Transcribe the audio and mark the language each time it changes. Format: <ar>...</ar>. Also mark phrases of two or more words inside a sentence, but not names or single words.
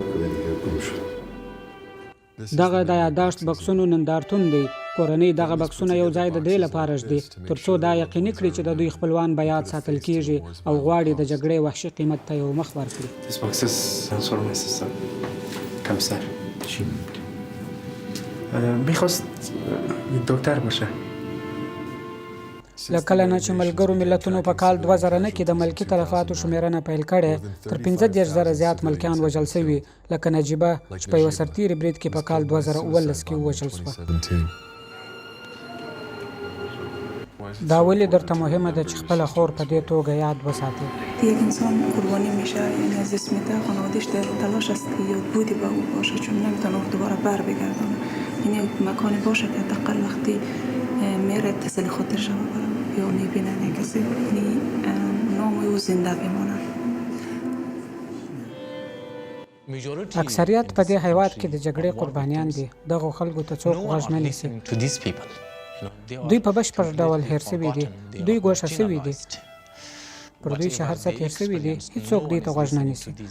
<ps>دغه د یاداشت بکسونو نندارتون دی. کورنۍ دغه بکسونه یو ځای د دې لپاره ږدي ترڅو دا یقیني کړي چې د دوی خپلوان به یاد ساتل کیږي او غواړي د جګړې وحشي قیمت ته یو مخ ورکړي.</ps> <fa>میخواست دکتر باشه.</fa> <ps>له کله نه چې ملګرو ملتونو په کال 2009 کې د ملکي تلفاتو شمیرنه پیل کړې، تر 15,000 زیات ملکیان وژل شوي، لکه نجیبه چې په یوه سرتیري برید کې په کال 2019 کې ووژل شوه. دا ولې درته مهمه ده چې خپله خور په دې توګه یاد وساتې؟</ps> <fa>یک انسان قربانی میشه، یعنی از اسم ده خانواده‌اش در تلاش است که یادبودی به او باشه، چون نمیتونه دوباره بر بگردونه. یعنی مکانی باشه که حداقل وقتی میره اتصال خاطرش رو یا میبینه کسی، یعنی نام او زنده بمانه.</fa> <ps>اکثریت په دې هیواد کې د جګړې قربانیان دي. دغو خلکو ته څوک غوږ نه نیسي. دوی په بشپړ ډول هېر شوي دي، دوی ګوښه شوي دي، پر دوی چې هر څه تېر شوي دي هېڅوک دوی ته غوږ نه نیسي.</ps>